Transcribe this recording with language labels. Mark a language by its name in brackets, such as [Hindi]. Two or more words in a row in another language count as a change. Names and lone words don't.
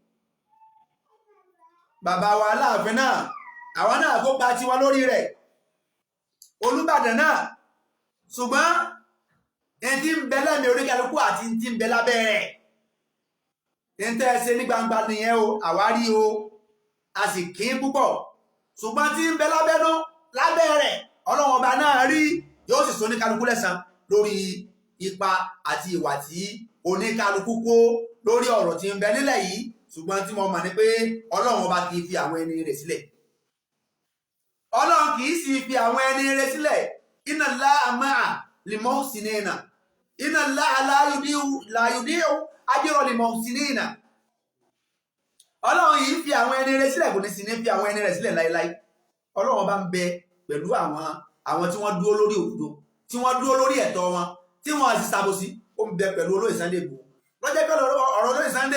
[Yoruba] bàbá wa Aláàfin náà àwọn náà kópa tiwọn lórí rẹ̀ Olúbàdàn náà ṣùgbọ́n ẹni tí ń bẹ lẹ́mìí oríkàlùkù àti tí ń bẹ lábẹ́ rẹ̀ ń tẹ́ ṣe ní gbangba nìyẹn o àwárí o a sì kí púpọ̀ ṣùgbọ́n tí ń bẹ lábẹ́ rẹ̀ Ọlọ́run ọba náà rí yóò sì so oníkàlùkù lẹ́san lórí ipa àti ìwà tí oníkàlùkù kó lórí ọ̀rọ̀ tí ń bẹ nílẹ̀ yìí ṣùgbọ́n tí mo mọ̀ ní pé Ọlọ́run ọba kì í fi àwọn ẹni rẹ̀ sílẹ̀ Ọlọ́run kì í sì fi àwọn ẹni rẹ̀ sílẹ̀ [Arabic] إن الله مع للمحسنين إن الله لا يضيع أجر للمحسنين [Yoruba] Ọlọ́run yìí fi àwọn ẹni rẹ̀ sílẹ̀ kò ní sí ní fi àwọn ẹni rẹ̀ sílẹ̀ láíláí Ọlọ́run ọba ń bẹ pẹ̀lú àwọn tí wọ́n dúró lórí òdodo tí wọ́n dúró lórí ẹ̀tọ́ wọn tí wọ́n sì ṣàbòsí ó ń bẹ pẹ̀lú olóyè Sunday Igboho lọ́jọ́ pẹ̀lú ọ̀rọ̀ olóyè Sunday